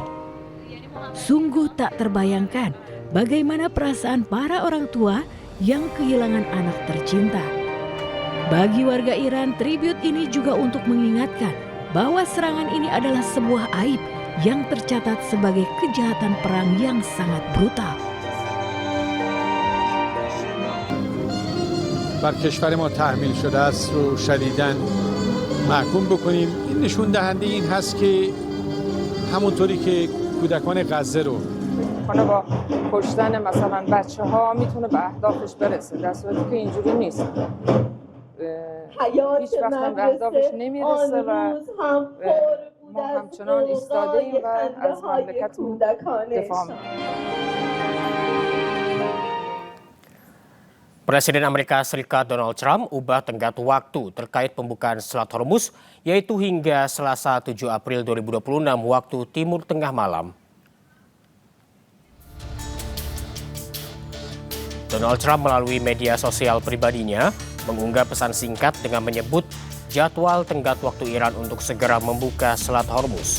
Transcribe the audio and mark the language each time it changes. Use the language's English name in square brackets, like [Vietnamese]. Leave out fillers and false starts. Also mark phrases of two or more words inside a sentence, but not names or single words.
[Indonesian] Sungguh tak terbayangkan bagaimana perasaan para orang tua yang kehilangan anak tercinta. Bagi warga Iran, tribute ini juga untuk mengingatkan bahwa serangan ini adalah sebuah aib yang tercatat sebagai kejahatan perang yang sangat brutal. [Persian] بر کشور ما تحمیل شده است رو شدیداً محکوم بکنیم. این نشون دهنده این هست که همونطوری که کودکان غزه رو با کشتن مثلا بچه‌ها میتونه به اهدافش برسه، در صورتی که اینجوری نیست. هیچ وقت به اهدافش نمیرسه و ما همچنان ایستاده ایم و از مملکتمون دفاع میکنیم. [Indonesian] Presiden Amerika Serikat Donald Trump ubah tenggat waktu terkait pembukaan Selat Hormuz, yaitu hingga Selasa 7 April 2026 waktu Timur Tengah malam. Donald Trump melalui media sosial pribadinya mengunggah pesan singkat dengan menyebut jadwal tenggat waktu Iran untuk segera membuka Selat Hormuz.